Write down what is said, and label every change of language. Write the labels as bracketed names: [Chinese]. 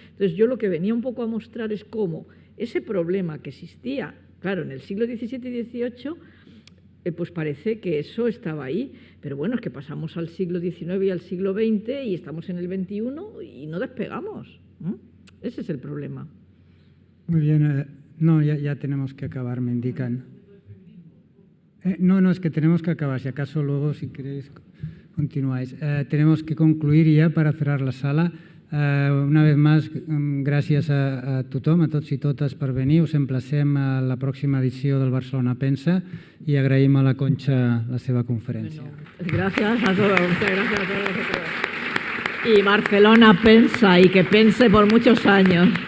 [Spanish] Entonces, yo lo que venía un poco a mostrar es cómo ese problema que existía, claro, en el siglo XVII y XVIII, pues parece que eso estaba ahí, pero bueno, es que pasamos al siglo XIX y al siglo XX y estamos en el XXI y no despegamos. Ese es el problema. Muy bien, no, ya tenemos que acabar, me indican. No, es que tenemos que acabar, si acaso luego, si queréis, continuáis. Tenemos que concluir ja para cerrar la sala. Una vez más, [Catalan] gràcies a tothom, a tots i totes per venir. Us emplacem a la pròxima edició del Barcelona Pensa i agraïm a la Concha la seva conferència. [Spanish] Gracias a todos, muchas gracias a todos vosotros. Y Barcelona Pensa, y que pense por muchos años.